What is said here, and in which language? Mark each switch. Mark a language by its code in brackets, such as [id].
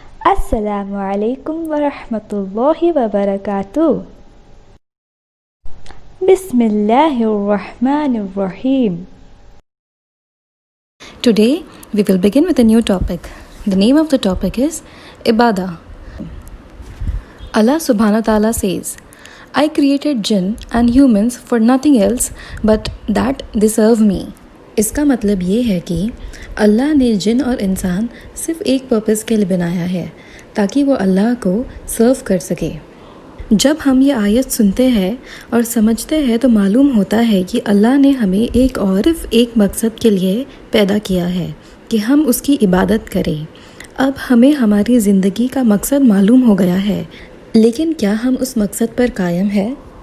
[ar] السلام علیکم ورحمۃ اللہ وبرکاتہ۔ بسم اللہ الرحمن الرحیم۔ [en] Today we will begin with a new topic. The name of the topic is Ibadah. Allah subhanahu wa ta'ala says, I created jinn and humans for nothing else but that they serve me. [ur] اس کا مطلب یہ ہے کہ اللہ نے جن اور انسان صرف ایک پرپس کے لیے بنایا ہے تاکہ وہ اللہ کو سرو کر سکے۔ جب ہم یہ آیت سنتے ہیں اور سمجھتے ہیں تو معلوم ہوتا ہے کہ اللہ نے ہمیں ایک مقصد کے لیے پیدا کیا ہے کہ ہم اس کی عبادت کریں۔ اب ہمیں ہماری زندگی کا مقصد معلوم ہو گیا ہے، لیکن کیا ہم اس مقصد پر قائم ہیں؟